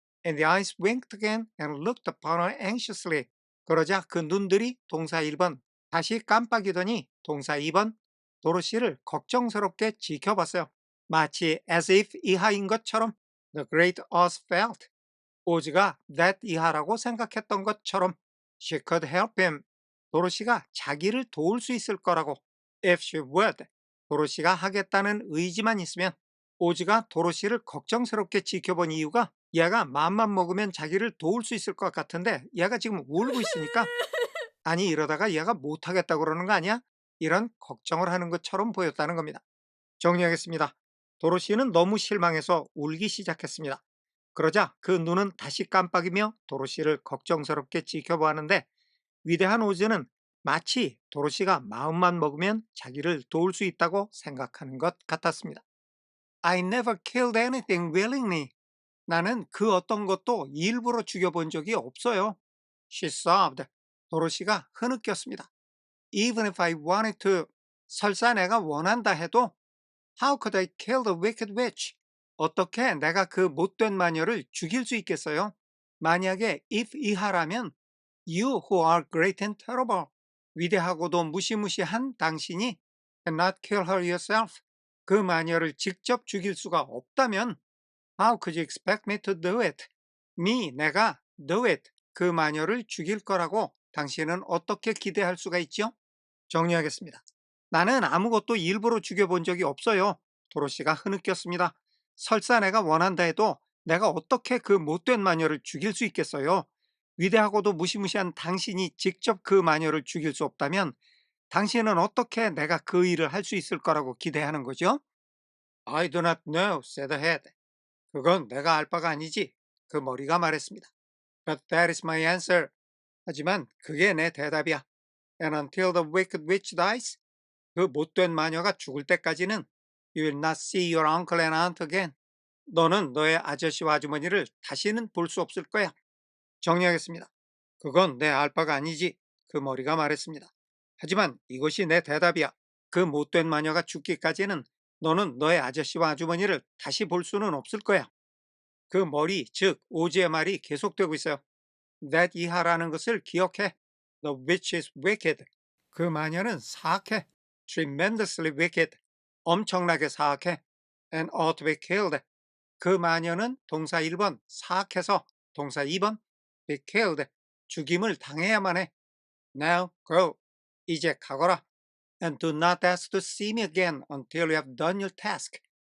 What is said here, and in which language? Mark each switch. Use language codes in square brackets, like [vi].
[en] And the eyes winked again and looked upon her anxiously. [ko] 그러자 그 눈들이 동사 1번 다시 깜빡이더니 동사 2번 도로시를 걱정스럽게 지켜봤어요. [en] 마치 as if [ko] 이하인 것처럼 [en] The great Oz felt. 오즈가 that [ko] 이하라고 생각했던 것처럼 [en] She could help him. [ko] 도로시가 자기를 도울 수 있을 거라고 [en] If she would. [ko] 도로시가 하겠다는 의지만 있으면. 오즈가 도로시를 걱정스럽게 지켜본 이유가 얘가 마음만 먹으면 자기를 도울 수 있을 것 같은데 얘가 지금 울고 있으니까 아니 이러다가 얘가 못하겠다고 그러는 거 아니야? 이런 걱정을 하는 것처럼 보였다는 겁니다. 정리하겠습니다. 도로시는 너무 실망해서 울기 시작했습니다. 그러자 그 눈은 다시 깜빡이며 도로시를 걱정스럽게 지켜보았는데 위대한 오즈는 마치 도로시가 마음만 먹으면 자기를 도울 수 있다고 생각하는 것 같았습니다. [en] I never killed anything willingly. [ko] 나는 그 어떤 것도 일부러 죽여본 적이 없어요. [en] She sobbed. [ko] 도로시가 흐느꼈습니다. [en] Even if I wanted to. [ko] 설사 내가 원한다 해도 [en] How could I kill the wicked witch? [ko] 어떻게 내가 그 못된 마녀를 죽일 수 있겠어요? [en] 만약에 if 이하라면 You who are great and terrible. [ko] 위대하고도 무시무시한 당신이 [en] cannot kill her yourself. [ko] 그 마녀를 직접 죽일 수가 없다면 [en] How could you expect me to do it? 내가 do it. [ko] 그 마녀를 죽일 거라고 당신은 어떻게 기대할 수가 있죠? 정리하겠습니다. 나는 아무것도 일부러 죽여본 적이 없어요. 도로시가 흐느꼈습니다. 설사 내가 원한다 해도 내가 어떻게 그 못된 마녀를 죽일 수 있겠어요? 위대하고도 무시무시한 당신이 직접 그 마녀를 죽일 수 없다면 당신은 어떻게 내가 그 일을 할 수 있을 거라고 기대하는 거죠? [en] I do not know, said the head. [ko] 그건 내가 알 바가 아니지. 그 머리가 말했습니다. [en] But that is my answer. [ko] 하지만 그게 내 대답이야. [en] And until the wicked witch dies, [ko] 그 못된 마녀가 죽을 때까지는 [en] You will not see your uncle and aunt again. [ko] 너는 너의 아저씨와 아주머니를 다시는 볼 수 없을 거야. 정리하겠습니다. 그건 내 알바가 아니지. 그 머리가 말했습니다. 하지만 이것이 내 대답이야. 그 못된 마녀가 죽기까지는 너는 너의 아저씨와 아주머니를 다시 볼 수는 없을 거야. 그 머리, 즉 오즈의 말이 계속되고 있어요. That 이하라는 것을 기억해. [en] The witch is wicked. [ko] 그 마녀는 사악해. [en] Tremendously wicked. [ko] 엄청나게 사악해. [en] And ought to be killed. [ko] 그 마녀는 동사 1번 사악해서, 동사 2번 [en] be killed. [ko] 죽임을 당해야만 해. [en] Now go. [ko] 이제 가거라. [en] And do not ask to see me again until you have done your task.